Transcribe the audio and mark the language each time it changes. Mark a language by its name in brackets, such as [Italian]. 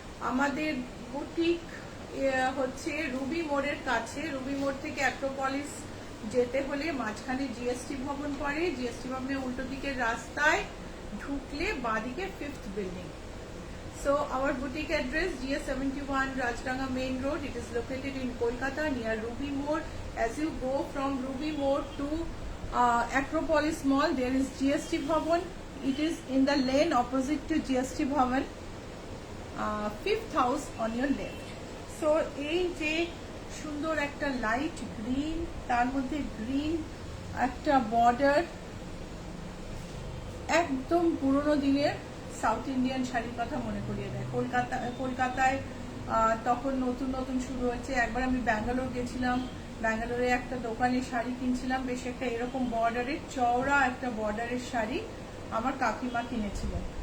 [Bangla] আমাদের বুটিক হচ্ছে রুবি মোড়ের কাছে। রুবি মোড় থেকে অ্যাক্রোপলিস যেতে হলে মাঝখানে জিএসটি ভবন পড়ে, জিএসটি ভবনের উল্টো দিকের রাস্তায় ঢুকলে বাঁদিকে 5th building. [English] So our boutique address GA71 Rajdanga Main Road. It is located in Kolkata near Ruby More. As you go from Ruby More to Acropolis Mall, there is GST Bhavan. It is in the lane opposite to GST Bhavan. 5th house on your left. [Bangla] So এই যে সুন্দর একটা light green, তার মধ্যে green একটা border, একদম পুরনো দিনের সাউথ ইন্ডিয়ান শাড়ির কথা মনে করিয়ে দেয়। কলকাতায় তখন নতুন নতুন শুরু হয়েছে। একবার আমি ব্যাঙ্গালোর গেছিলাম, ব্যাঙ্গালোরে একটা দোকানে শাড়ি কিনছিলাম, বেশ একটা এরকম বর্ডারের চওড়া একটা বর্ডারের শাড়ি আমার কাকিমা কিনেছিলেন।